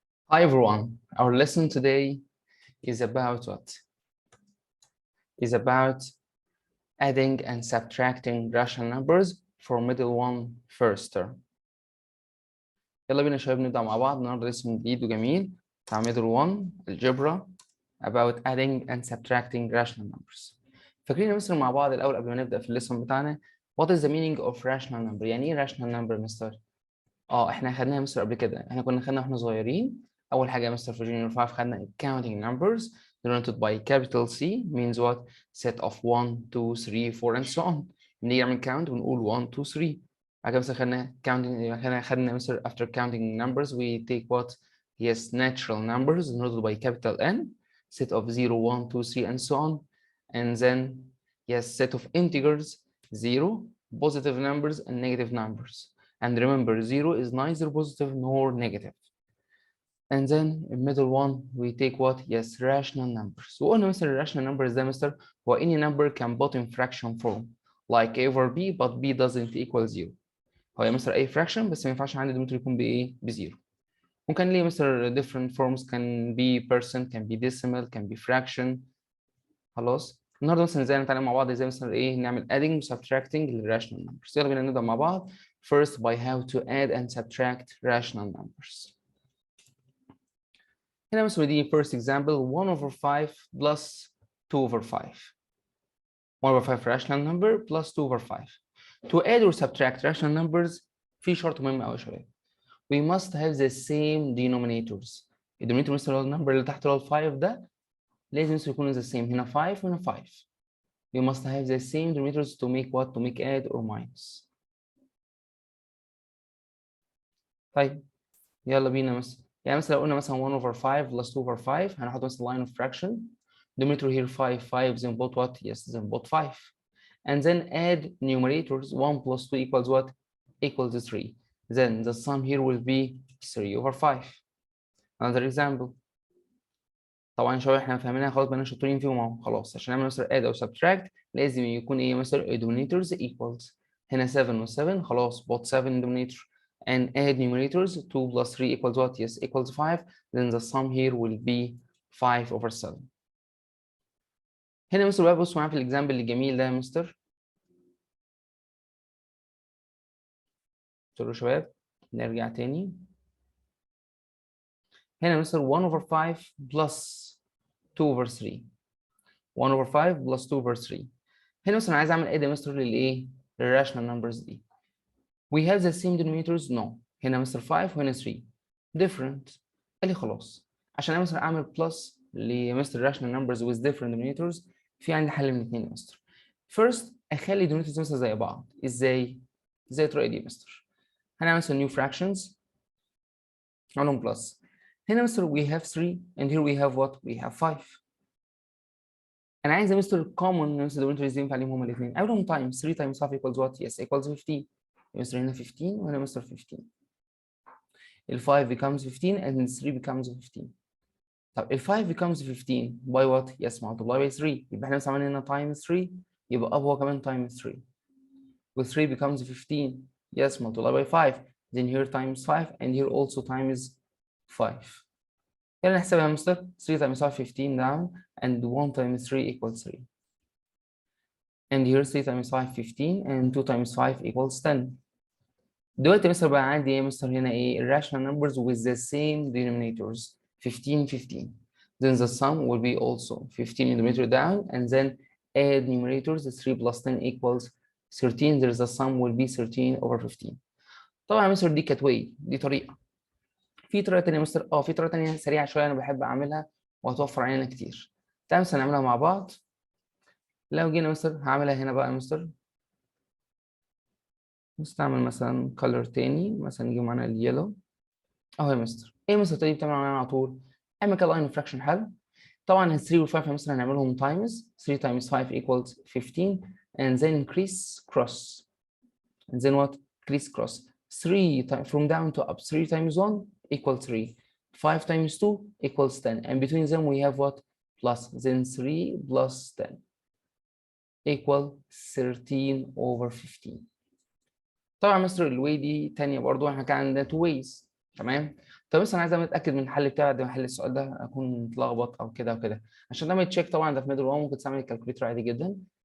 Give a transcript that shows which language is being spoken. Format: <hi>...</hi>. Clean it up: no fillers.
<en>Hi everyone, our lesson today is about what? Is about adding and subtracting rational numbers for middle one first term.</en> <ar>يلا بينا يا شباب نبدأ مع بعض النهارده lesson جديد وجميل بتاع middle one الجبرا about adding and subtracting rational numbers. فاكرين يا مستر مع بعض الأول قبل ما نبدأ في الليسون بتاعنا what is the meaning of rational number؟ يعني إيه rational number مستر؟ احنا خدناها يا مستر قبل كده، احنا كنا خدنا واحنا صغيرين. اول حاجه يا مستر في جونيور 5 خدنا counting numbers denoted by capital C means what set of 1 2 3 4 and so on. نيجي نعمل count ونقول 1 2 3.</ar> <en>بعد كده مثلا خدنا counting، خدنا مثلا after counting numbers we take what yes natural numbers denoted by capital N set of 0 1 2 3 and so on, and then yes set of integers 0 positive numbers and negative numbers. And remember, 0 is neither positive nor negative. And then in middle one, we take what? Yes, rational numbers. وقلنا مثلا rational numbers ده mister هو any number can put in fraction form like a over b but b doesn't equal 0.</en> <ar>هو يا مستر أي fraction بس ما ينفعش عندي ديمتر يكون بإيه؟ بزيرو.</ar> <en>وكان ليه mister different forms can be percent, can be decimal, can be fraction.</en> <ar>خلاص؟ النهارده مثلا ازاي نتعلم مع بعض ازاي مثلا ايه نعمل adding و subtracting للrational numbers. يلا بينا نبدأ مع بعض.</ar> <en>First, by how to add and subtract rational numbers.</en> <ar>هنا مثلا دي first example 1 over 5 plus 2 over 5.</ar> <en>1 over 5 rational number plus 2 over 5. To add or subtract rational numbers في شرط مهم قوي يا شباب. We must have the same denominators.</en> <ar>الدينومينيتور مثلا النمبر اللي تحت اللي هو 5 ده لازم يكونوا the same. هنا 5 وهنا 5.</ar> <en>We must have the same denominators to make what? To make add or minus.</en> <ar>طيب يلا بينا مثلا يعني مثلا لو قلنا مثلا 1 over 5 plus 2 over 5 هنحط مثلا line of fraction.</ar> <en>Denominator here 5 then put what? Yes, then put 5. And then add numerators 1 plus 2 equals what? Equals 3. Then the sum here will be 3 over 5. Another example.</en> <ar>طبعا شباب احنا فاهمينها خلاص بقينا شاطرين فيهم اهو خلاص. عشان نعمل مثلا add او subtract لازم يكون ايه مثلا denominators equals. هنا 7 و7 خلاص put 7 denominator.</ar> <en>And add numerators 2 plus 3 equals what? Yes, equals 5. Then the sum here will be 5 over 7.</en> <ar>هنا يا مستر بقى بصوا معايا في الاكزامبل الجميل ده يا مستر. قلت له شباب نرجع تاني.</ar> <en>هنا يا mister 1 over 5 plus 2 over 3.</en> <ar>1 over 5 plus 2 over 3. هنا مثلا عايز اعمل ايه يا مستر للايه؟ للراشنال نمبرز دي.</ar> <en>We have the same denominators?</en> <ar>No. هنا مستر 5 وهنا 3. Different. قال لي خلاص عشان انا مثلا اعمل بلس لمستر rational numbers with different denominators في عندي حل من الاثنين يا مستر. First اخلي denominators مثلا زي بعض. ازاي الطريقه دي يا مستر؟ هنعمل مثلا new fractions عليهم بلس.</ar> <en>هنا mister we have 3 and here we have what? We have 5.</en> <ar>انا عايز مستر common مستر denominators ينفع عليهم هما الاثنين. اقول لهم times 3 times 5 equals what?</ar> <en>Yes, equals 15. Mister هنا 15 وهنا mister 15. ال 5 becomes 15 and the 3 becomes 15. طب ال 5 becomes 15 by what? Yes, multiply by 3.</en> <ar>يبقى احنا عملنا هنا times 3 يبقى up هو كمان times 3.</ar> <en>و 3 becomes 15. Yes, multiply by 5. Then here times 5 and here also times 5. يلا نحسبها يا mister. 3 times 5 15 down and 1 times 3 equals 3. And here 3 times 5 15 and 2 times 5 equals 10.</en> <ar>دلوقتي مستر بقى عندي ايه مستر هنا ايه irrational numbers with the same denominators 15 15.</ar> <en>Then the sum will be also 15 in the numerator down and then add numerators 3 plus 10 equals 13. There's a sum will be 13 over 15.</en> <ar>طبعا يا مستر دي كانت دي طريقه. في طريقه ثانيه مستر في طريقه ثانيه سريعه شويه انا بحب اعملها وهتوفر علينا كتير. تعالى مثلا نعملها مع بعض. لو جينا مستر هعملها هنا بقى يا مستر. نستعمل مثلا color تاني مثلا نجيب معانا اليلو اهو يا مستر. ايه مستر الطريقه دي بتعمل معانا على طول؟ اعمل كده لاين فراكشن حل.</ar> <en>طبعا ال 3 وال 5 يا مستر هنعملهم times 3 times 5 equals 15 and then increase cross and then what? Increase cross 3 from down to up 3 times 1 equals 3 5 times 2 equals 10 and between them we have what? Plus then 3 plus 10 equal 13 over 15. طبعا mister الواي دي تانية برضو احنا كان عندنا two ways.</en> <ar>تمام. طب مثلا عايز اتاكد من الحل بتاعي بعد ما احل السؤال ده اكون متلخبط او كده وكده، عشان ده ما يتشيك طبعا ده في ميدل 1 ممكن تستعمل الكالكوليتر عادي جدا.</ar>